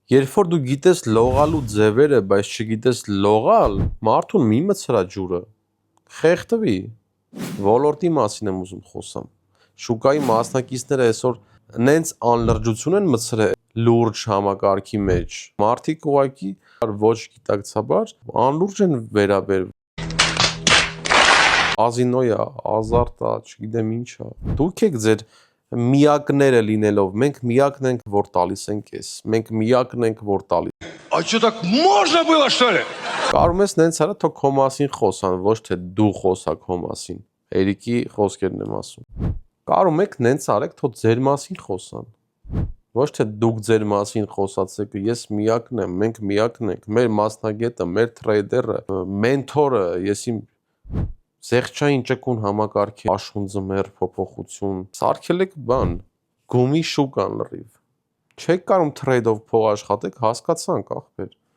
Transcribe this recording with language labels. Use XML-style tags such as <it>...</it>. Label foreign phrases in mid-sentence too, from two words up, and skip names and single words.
<hy>Երբ որ դու գիտես լողալու ձևերը, բայց չգիտես լողալ, մարդուն մի մցրա ջուրը, խեղդվի, ոլորտի մասին եմ ուզում խոսամ, շուկայի մասնակիցները այսօր նենց անլրջություն են մցրել լուրջ համակարգի մեջ, մարդիկ ուղղակի ոչ գիտակցաբար անլուրջ են վերաբերվում, կազինոյա, ազարտա, չգիտեմ ինչա, դուք եք ձեր միակները լինելով, մենք միակն ենք, որ տալիս ենք ես, մենք միակն ենք, որ տալիս։</hy> <ru>А что, так можно было, что ли?</ru> <hy>Կարում ես նենց արա, թող քո մասին խոսան, ոչ թե դու խոսա քո մասին, Էրիկի խոսքերն եմ ասում։ Կարում եք նենց արեք, թող ձեր մասին խոսան, ոչ թե դուք ձեր մասին խոսացեք, ես միակն եմ, մենք միակն ենք, մեր մասնագետը, մեր թրեյդերը, մենթորը, ես իմ զեղչային ճկուն համակարգի աշուն ձմեր փոփոխություն, սարքել եք բան, գումի շուկան լրիվ, չեք կարում թրեյդով փող աշխատեք, հասկացանք ախպեր,</hy>